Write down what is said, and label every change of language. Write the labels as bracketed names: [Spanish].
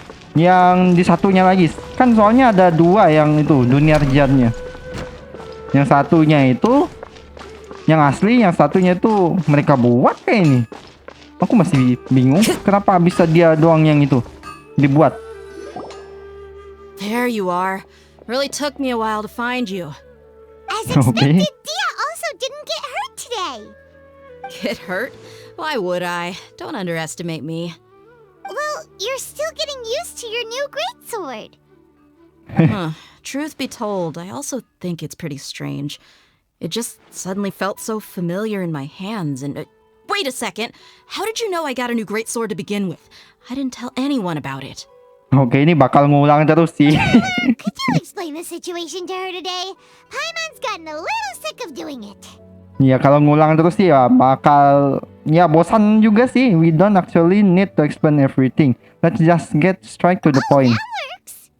[Indonesian] Yang di satunya lagi kan soalnya ada dua yang itu dunia jarnya. Yang satunya itu yang asli, yang satunya itu mereka buat kayak ini. Aku masih bingung kenapa bisa dia doang yang itu dibuat. [English] There you are. Really took me a while to find you. As expected, Dia also didn't get hurt today. Get hurt? Why would I? Don't underestimate me. Well, you're still getting used to your new greatsword. Truth be told, I also think it's pretty strange. It just suddenly felt so familiar in my hands and... wait a second! How did you know I got a new greatsword to begin with? I didn't tell anyone about it. [Indonesian] Oke, ini bakal ngulang terus sih. [English] Could you explain the situation to her today? Paimon's gotten a little sick of doing it. [Indonesian] Ya kalau ngulang terus sih ya bakal ya bosan juga sih. [English] We don't actually need to explain everything. Let's just get straight to the point. That works.